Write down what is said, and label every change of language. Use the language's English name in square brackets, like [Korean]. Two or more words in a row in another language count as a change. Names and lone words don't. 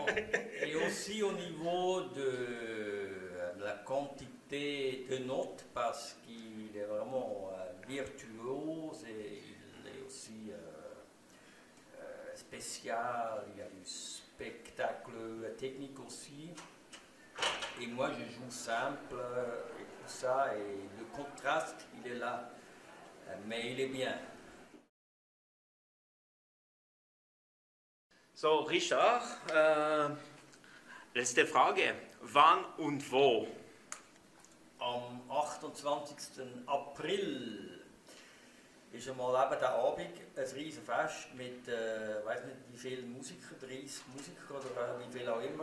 [French] Et aussi au niveau de la quantité de notes, parce qu'il est vraiment virtuose et il est aussi spécial, il y a du spectacle technique aussi. Et moi je joue simple et tout ça, et le contraste il est là, mais il est bien. [German] So, Richard, letzte Frage. Wann und wo? Am 28. April ist einmal eben der Abend ein riesen Fest mit, weiß nicht wie vielen Musikern, 30 Musiker oder wie viel auch immer.